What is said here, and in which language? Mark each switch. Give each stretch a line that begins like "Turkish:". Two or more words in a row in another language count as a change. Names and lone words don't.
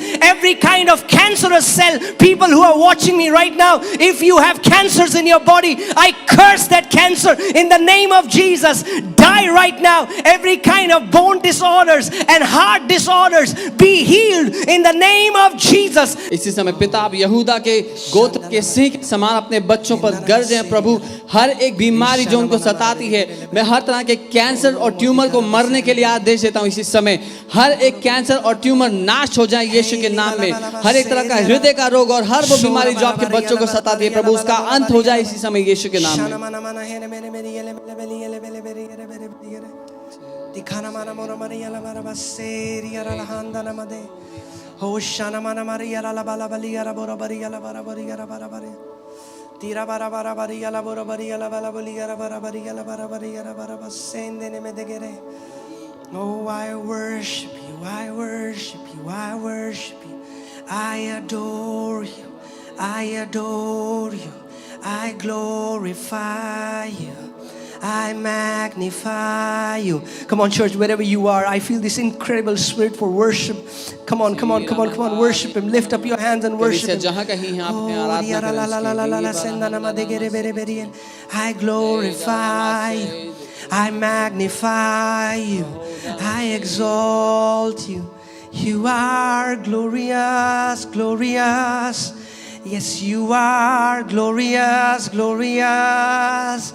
English: Every kind of cancerous cell, people who are watching me right now, if you have cancers in your body, I curse that cancer in the name of Jesus. Die right now. Every kind of bone disorders and heart disorders be healed in the name of Jesus.
Hindi: इसी समय पिता आप यहूदा के गोत्र के सिंह के समान अपने बच्चों पर गरजें प्रभु। हर एक बीमारी जो उनको सताती है, मैं हर तरह के कैंसर और ट्यूमर को मरने के लिए आदेश देता हूँ इसी समय। हर एक कैंसर और ट्यूमर नाश हो जाए यीशु के नाम में। हर एक तरह का हृदय का रोग और हर वो बीमारी जो आपके बच्चों को सताती है प्रभु, उसका अंत हो जाए इसी समय यीशु के नाम में। Dikana mana mora maria la mara baseri ara la handa na made. Hoshana mana maria la bala balia la bora baria la bara baria la bara baria. Tira bara bara baria la bora baria la bala balia la bara baria la bara baria la bara basende ne medegere.
English: Oh, I worship you, I worship you, I worship you. I adore you, I adore you. I glorify you. I magnify you. Come on, church, wherever you are, I feel this incredible spirit for worship. Come on, come on, come on, come on, worship Him. Lift up your hands and worship Him.
Hindi: जहाँ कहीं हैं आप अपने आराधना करें
English: I glorify you. I magnify you. I exalt you. You are glorious, glorious. Yes, you are glorious, glorious.